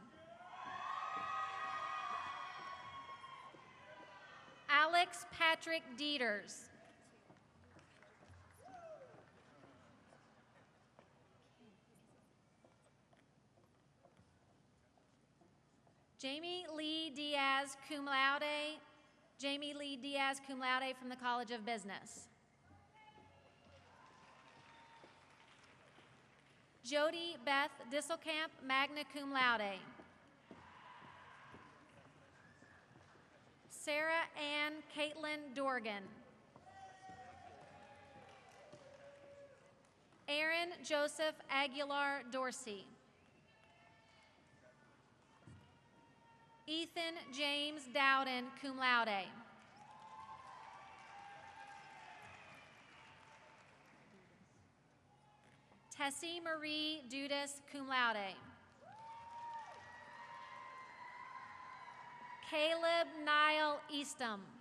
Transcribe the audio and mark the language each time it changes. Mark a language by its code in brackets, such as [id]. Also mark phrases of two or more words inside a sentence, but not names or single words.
[en] Alex Patrick Dieters. Jamie Lee Diaz, [la] cum laude. [en] Jamie Lee Diaz, [la] cum laude [en] from the College of Business. Jody Beth Disselkamp, [la] magna cum laude. [en] Sarah Ann Caitlin Dorgan. Aaron Joseph Aguilar Dorsey. Ethan James Dowden, [la] cum laude. [en] Tessie Marie Dudas, [la] cum laude. [en] Caleb Niall Eastham.